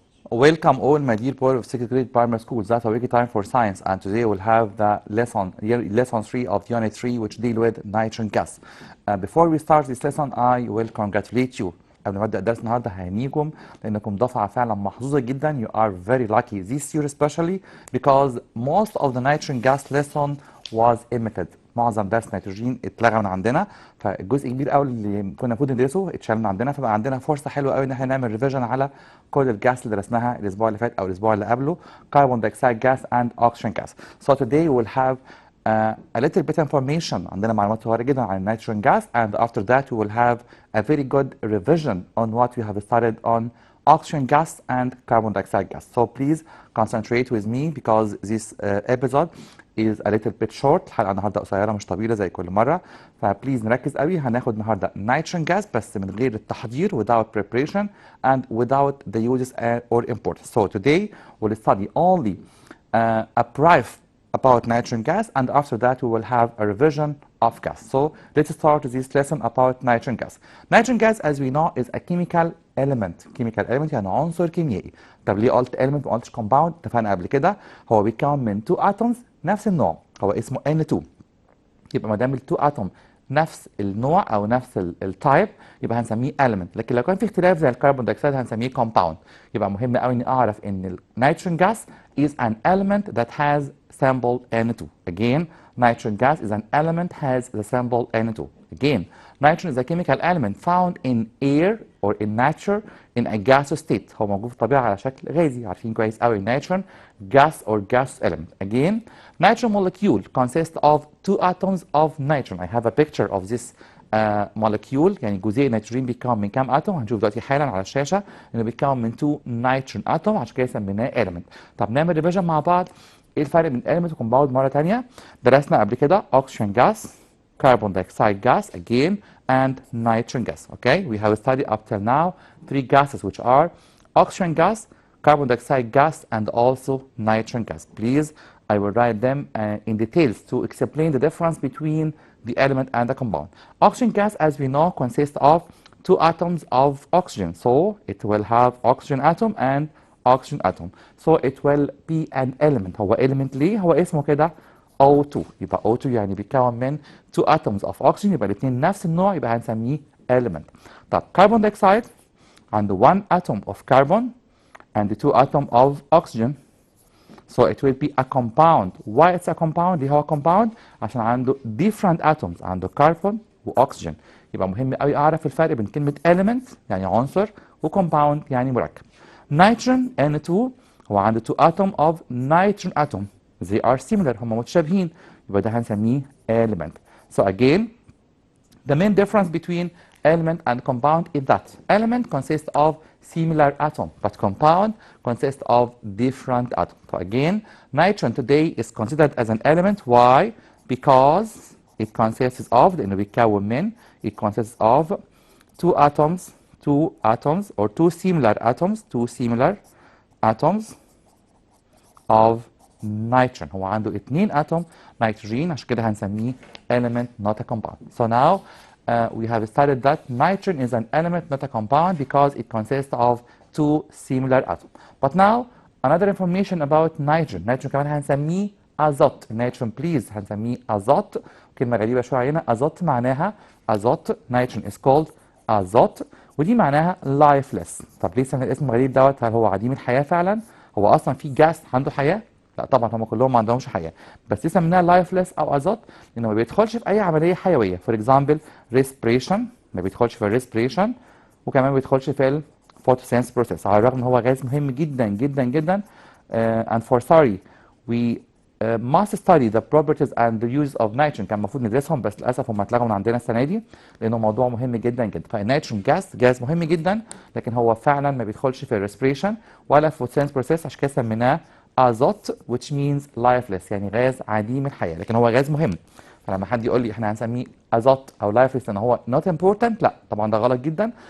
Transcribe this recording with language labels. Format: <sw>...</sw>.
<en>Welcome all my dear board of second grade primary school. That's a wiki time for science, and today we'll have the lesson 3 of unit 3, which deal with nitrogen gas. Before we start this lesson, I will congratulate you.</en> <ar>قبل ما ابدا الدرس النهارده ههنيكم لانكم دفعه فعلا محظوظه جدا.</ar> <en>You are very lucky this year especially because most of the nitrogen gas lesson was omitted.</en> <ar>معظم درس نيتروجين اتلغى من عندنا، فالجزء كبير قوي اللي كنا المفروض ندرسه اتشال من عندنا، فبقى عندنا فرصه حلوه قوي ان احنا نعمل ريفيجن على كل الجاس اللي درسناها الاسبوع اللي فات او الاسبوع اللي قبله،</ar> <en>carbon dioxide gas and oxygen gas. So today we'll have a little bit information.</en> <ar>عندنا معلومات صغيره جدا عن</ar> <en>nitrogen gas, and after that we will have a very good revision on what we have studied on oxygen gas and carbon dioxide gas. So please concentrate with me because this episode is a little bit short.</en> <ar>الحلقه النهارده قصيره مش طويله زي كل مره، فبليز نركز قوي. هناخد النهارده</ar> <en>nitrogen gas</en> <ar>بس من غير التحضير,</ar> <en>without preparation and without the uses or importance. So today we'll study only a brief about nitrogen gas, and after that we will have a revision of gas. So let's start this lesson about nitrogen gas. Nitrogen gas, as we know, is a chemical element.</en> <ar>Chemical element يعني عنصر كيميائي. طب ليه قلت element ما قلتش compound؟ اتفقنا قبل كده هو بيتكون من 2 atoms نفس النوع، هو اسمه N2. يبقى ما دام ال 2 atom نفس النوع او نفس التايب يبقى هنسميه element، لكن لو كان في اختلاف زي الكربون دايوكسيد هنسميه compound. يبقى مهم قوي اني اعرف ان النيتروجين</ar> <en>gas is an element that has symbol N2. Again, nitrogen gas is an element has the symbol N2. Again, nitrogen is a chemical element found in air or in nature in a gaseous state.</en> <ar>هو موجود في الطبيعة على شكل غازي. عارفين كويس قوي</ar> <en>nitrogen gas or gas element. Again, nitrogen molecule consists of 2 atoms of nitrogen. I have a picture of this molecule.</en> <ar>يعني جزيء النيتروجين بيتكون من كام اتوم؟ هنشوف دلوقتي حالا على الشاشة انه بيتكون من 2 nitrogen atom، عشان كده سميناه element. طب نعمل ريفيجن مع بعض. ايه الفرق بين element وكومباوند مرة تانية؟ درسنا قبل كده</ar> <en>oxygen gas, carbon dioxide gas again, and nitrogen gas. Okay, we have studied up till now 3 gases which are oxygen gas, carbon dioxide gas, and also nitrogen gas. Please, I will write them in details to explain the difference between the element and the compound. Oxygen gas, as we know, consists of 2 atoms of oxygen. So it will have oxygen atom and oxygen atom. So it will be an element.</en> <ar>هو element ليه؟ هو اسمه كده O2. يبقى O2 يعني بيتكون من</ar> <en>2 atoms of oxygen،</en> <ar>يبقى الاثنين نفس النوع، يبقى هنسميه element. طب carbon dioxide عنده</ar> <en>1 atom of carbon and 2 atom of oxygen. So it will be a compound. Why it's a compound؟</en> <ar>ليه هو compound؟ عشان عنده</ar> <en>different atoms،</en> <ar>عنده carbon واكسجين. يبقى مهم قوي اعرف الفرق بين كلمة element يعني عنصر وcompound يعني مركب.</ar> <en>Nitrogen N2</en> <ar>هو عنده</ar> <en>2 atom of nitrogen atom. They are similar.</en> <ar>هم متشابهين، يبقى ده هنسميه element.</ar> <en>So again, the main difference between element and compound is that element consists of similar atom, but compound consists of different atoms. So again, nitrogen today is considered as an element. Why? Because it consists of,</en> <ar>لأنه بيتكون من,</ar> <en>it consists of 2 atoms or 2 similar atoms of nitrogen.</en> <ar>هو عنده 2 اتوم نيتروجين، عشان كده هنسميه element</ar> <en>not a compound. So now we have studied that nitrogen is an element not a compound because it consists of 2 similar atoms. But now another information about nitrogen.</en> <ar>nitrogen كمان هنسميه ازوت. nitrogen please هنسميه ازوت. كلمة غريبة شوية علينا. ازوت معناها ازوت.</ar> <en>nitrogen is called ازوت،</en> <ar>ودي معناها</ar> <en>lifeless.</en> <ar>طب ليه سمي الاسم الغريب دوت؟ هل هو عديم الحياة فعلا؟ هو اصلا في جاس عنده حياة؟ لا طبعا هم كلهم ما عندهمش حياه، بس دي سميناها لايفلس او ازوت لانه ما بيدخلش في اي عمليه حيويه. فور اكزامبل ريسبريشن، ما بيدخلش في الريسبريشن، وكمان ما بيدخلش في الفوتوسينث بروسيس، على الرغم ان هو غاز مهم جدا جدا جدا.</ar> <en>and for sorry we must study the properties and the use of nitrogen.</en> <ar>كان المفروض ندرسهم بس للاسف هم اتلغوا من عندنا السنه دي لانه موضوع مهم جدا جدا. فالنيتروجين جاز مهم جدا، لكن هو فعلا ما بيدخلش في الريسبريشن ولا في الفوتوسينث بروسيس، عشان كده سميناه ازوت</ar> <en>which means lifeless</en> <ar>يعني غاز عديم الحياه، لكن هو غاز مهم. فلما حد يقول لي احنا هنسميه ازوت او lifeless لان هو</ar> <en>not important،</en> <ar>لا طبعا ده غلط جدا.</ar>